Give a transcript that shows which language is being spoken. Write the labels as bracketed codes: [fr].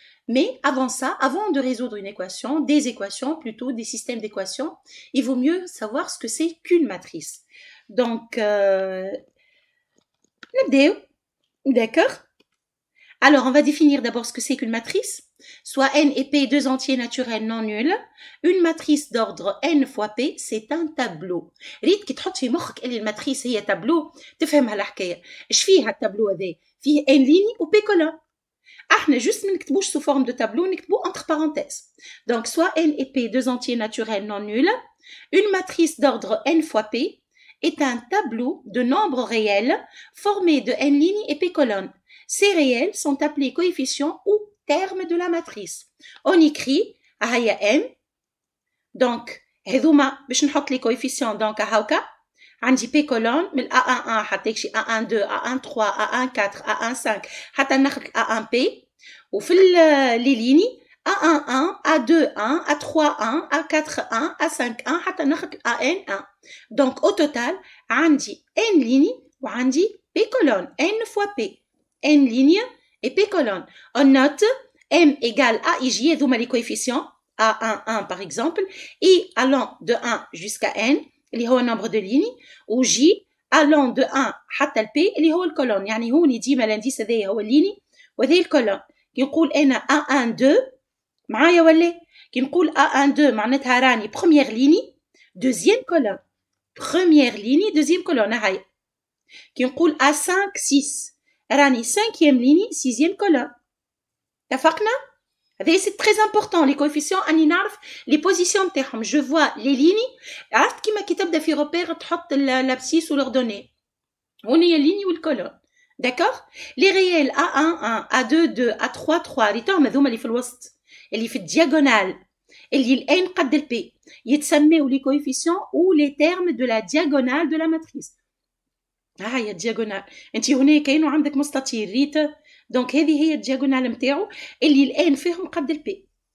[fr] Mais avant ça, avant de résoudre une équation, des équations plutôt, des systèmes d'équations, il vaut mieux savoir ce que c'est qu'une matrice. Donc [ar] نبداو. [fr] D'accord. Alors, on va définir d'abord ce que c'est qu'une matrice. Soit n et p, deux entiers naturels non nuls. Une matrice d'ordre n fois p, c'est un tableau. [ar] ريت كي تحط في مخك اللي الماتريس هي تابلو تفهم هالحكاية. ايش فيه هالتابلو هذا؟ فيه n ليني و p colonne. احنا juste ما نكتبوش [fr] sous forme de tableau, [ar] نكتبو [fr] entre parenthèses. Donc, soit n et p, deux entiers naturels non nuls. Une matrice d'ordre n fois p est un tableau de nombres réels formé de n lignes et p colonnes. Ces réels sont appelés coefficients ou termes de la matrice. On écrit n. Donc, [ar] هذوما باش نحط [fr] les coefficients donc [ar] هاكا. عندي p colonne من a11 حتى يكشي a12 a13 a14 a15 حتى نخرج a1p. وفي لي ليني a11 a21 a31 a41 a51 حتى نخرج an1. [fr] Donc au total [ar] عندي [fr] n ليني وعندي p colonne n fois p. n ligne et p colonne. On note m égale a et j, هذوما les coefficients a11 par exemple, et allant de 1 jusqu'à n اللي هو nombre de lignes, و j allant de 1 حتى ل p [ar] اللي هو الكولون. يعني هوني ديما الانديس هذايا هو الليني وهذايا الكولون. كي نقول انا a12 معايا ولا كي نقول a12 معناتها راني [fr] première ligne deuxième colonne. Première ligne deuxième colonne هاي. [ar] كي نقول a5 6 راني [fr] 5e ligne 6e colonne. [ar] اتفقنا؟ [fr] هذا c'est très important les coefficients [ar] اني نعرف [fr] les positions [ar] نتاعهم. [fr] je vois les lignes. [ar] عرفت كيما كي تبدا في روبير تحط l'abscisse و l'ordonnée. هوني هي الليني والكولون. [fr] d'accord. [ar] les réels a11 a22 a33 ريتهم هذوما اللي في الوسط اللي في الدياغونال اللي الان قد البي يتسموا [fr] les coefficients ou les termes de la diagonale de la matrice. [ar] هي الدياغونال. انت هنا كاين وعندك مستطيل ريت. دونك هذه هي الدياغونال نتاعو اللي الان فيهم قد البي.